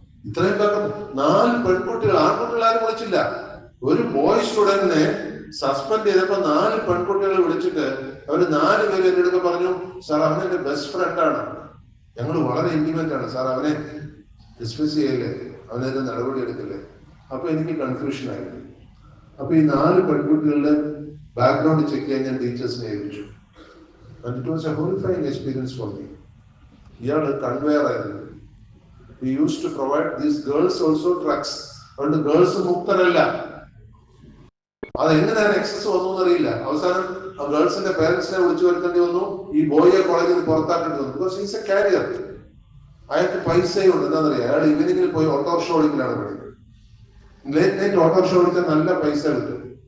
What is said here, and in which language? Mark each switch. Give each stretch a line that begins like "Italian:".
Malayalam: ഇത്രയും കാലം 4 പെൺകുട്ടികൾ, ആൺകുട്ടികൾ ആരും വിളിച്ചില്ല. ഒരു ബോയ് സ്റ്റുഡന്റിനെ സസ്പെൻഡ് ചെയ്തപ്പോ 4 പെൺകുട്ടികളെ വിളിച്ചിട്ട് അവര് 4 പേര് എന്റെ അടുത്ത് പറഞ്ഞു, സാർ അവൻ എന്റെ ബെസ്റ്റ് ഫ്രണ്ടാണ്, ഞങ്ങൾ വളരെ ഇന്റിമേറ്റ് ആണ് സാർ, അവനെ ഡിസ്മിസ് ചെയ്യല്ലേ, അവനെതിരെ നടപടി എടുക്കില്ലേ. അപ്പൊ എനിക്ക് കൺഫ്യൂഷൻ ആയി. അപ്പൊ ഈ 4 പെൺകുട്ടികളുടെ ബാക്ക്ഗ്രൗണ്ട് ചെക്ക് ചെയ്യാൻ ഞാൻ ടീച്ചേഴ്സിനെ ഏൽപ്പിച്ചു.
English: And it was a horrifying experience for me.
Malayalam: ഇയാള് കൺവെയർ ആയിരുന്നു.
English: We used to provide these girls also drugs.
Malayalam: അതുകൊണ്ട് ഗേൾസ് മുക്തരല്ല. അതെങ്ങനെയാണ് എക്സസ് വന്നു എന്നറിയില്ല. അവസാനം ആ ഗേൾസിന്റെ പേരൻസിനെ വിളിച്ചു വരുത്തേണ്ടി വന്നു. ഈ ബോയെ കോളേജിൽ പുറത്താക്കേണ്ടി വന്നു.
English: Because is a carrier.
Malayalam: അയാൾക്ക് പൈസയുണ്ട്. എന്താണെന്നറിയാം, അയാൾ ഈവനിങ്ങിൽ പോയി ഓട്ടോറിക്ഷ ഓടിക്കലാണ് പഠിക്കുന്നത്. ലേറ്റ് നൈറ്റ് ഓട്ടോറിക്ഷ ഓടിച്ചാൽ നല്ല പൈസ കിട്ടും.